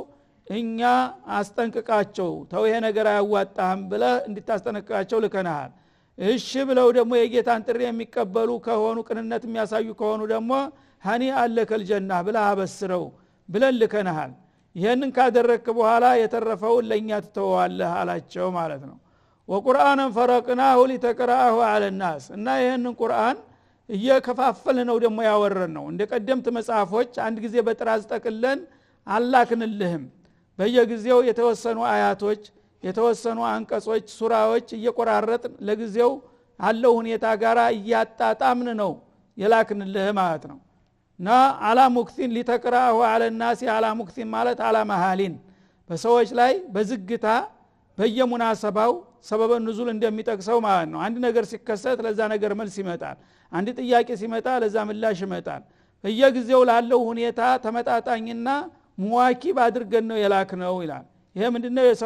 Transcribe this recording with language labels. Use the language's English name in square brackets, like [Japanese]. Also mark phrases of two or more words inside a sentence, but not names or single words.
[Amharic] እኛ አስጠንቅቃቸው ተው ይሄ ነገር አያዋጣህም ብለ እንድታስጠነቅቃቸው ልከናል እሺ ብለው ደግሞ የጌታን ጥሪ የሚቀበሉ ከሆኑ ቅንነት የሚያሳዩ ከሆኑ ደግሞ [Arabic] هنيئا لك الجنة [Amharic] ብለ አበስረው ብለን ልከናል ይሄንን ካደረክ በኋላ የተረፈውን ለኛ ትተዋለህ አላቸው ማለት ነው [Arabic] وقرآنا فرقناه لتقرأه على الناس [Amharic] እና ይሄንን ቁርአን እየከፋፈለ ነው ደግሞ ያወረን ነው እንደ ቀደምት መጽሐፎች አንድ ጊዜ በጥራዝ ጠቅለን አላክንልህም በየጊዜው የተወሰኑ አያቶች የተወሰኑ አንቀጾች ሱራዎች እየቆራረጥን ለጊዜው አለው ሁኔታ ጋራ እያጣጣምን ነው የላክንልህ ማለት ነው ና [Arabic] على مكث لتقرأه على الناس على مكث [Amharic] ማለት [Arabic] على مهل [Amharic] በሰዎች ላይ በዝግታ በየሙናሰባው [Arabic] سبب النزول [Amharic] እንደሚጠቅሰው ማለት ነው አንድ ነገር ሲከሰት ለዛ ነገር መልስ ይመጣል አንድ ጥያቄ ሲመጣ ለዛ ምላሽ ይመጣል በየጊዜው ላለው ሁኔታ ተመጣጣኝና ሙዋኪብ አድርገን ነው የላክነው ይላል ይሄ ምንድነው የሰው